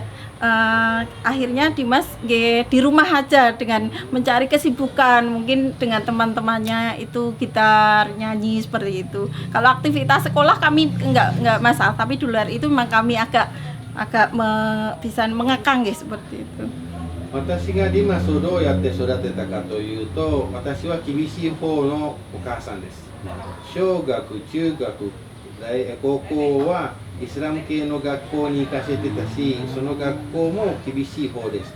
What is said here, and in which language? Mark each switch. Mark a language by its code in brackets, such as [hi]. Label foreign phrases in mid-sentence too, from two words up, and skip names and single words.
[id] Akhirnya Dimas di rumah aja dengan mencari kesibukan, mungkin dengan teman-temannya itu gitar, nyanyi seperti itu. Kalau aktivitas sekolah kami enggak masalah, tapi di luar itu memang kami agak bisa mengekang ya, seperti itu. [ja] 私がディマスをどうやって育てたかというと、私は厳しい方のお母さんです。小学、中学、高校はイスラム系の学校に行かせてたし、その学校も厳しい方です。